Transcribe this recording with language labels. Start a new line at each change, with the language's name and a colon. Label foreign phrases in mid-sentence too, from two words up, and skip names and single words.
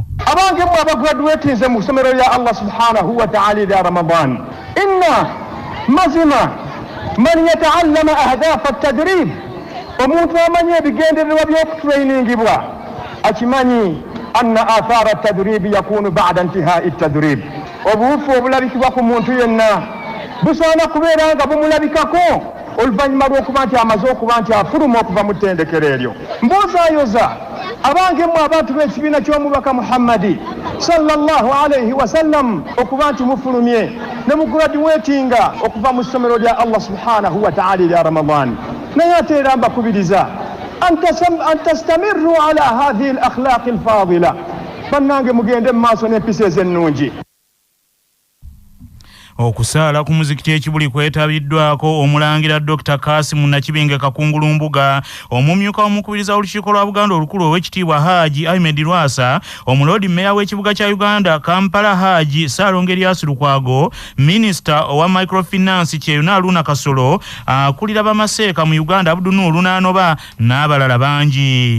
Ganda: Abange mwe abagraduatinze mu ssomero lya Allah
Arabic: سبحانه وتعالى
Ganda: lya Ramadan, inna mazima
Arabic: من يتعلم أهداف التدريب,
Ganda: omuntu amanyi ebigendererwa by'okutrainingibwa akimanyi
Arabic: أن أثر التدريب يكون بعد انتهاء التدريب.
Ganda: Obuufu obulabikibwa ku muntu yenna busaana kubeera nga bumulabikako oluvannyuma lw'okuba nti amaze okuba nti afuluma okuva mu ttendekero eryo. Mbuuzaayoza abange mmwe abantu b'ekibiina ky'omubaka Muhammadi
Arabic: صلى الله عليه وسلم
Ganda: okuba nti mufulumye ne mugraduatinga okuva mu ssomero lya Allah
Arabic: سبحانه وتعالى
Ganda: lya Ramadan. Naye ate era mbakubiriza
Arabic: أن تستمروا على هذه الأخلاق الفاضلة,
Ganda: bannange mugende mu maaso n'empisa ez'ennungi. Okusaala ku muzikiti ekibuli kwetabiddwako omulangira Dr. Kasim Nakibinge Kakungulumbuga, omumyuka omukubiriza olukiiko lwa Buganda olukulu ow'ekitiibwa Haji Ahmed Lwasa, omulodi mmeya w'ekibuga kya Uganda Kampala Haji Saalongo Erias Lukwago, minisita owa microfinance Kyeyuna Aluna Kasolo, akulira bamaseeka mu Uganda Abdul Nuuru Nanoba n'abalala bangi.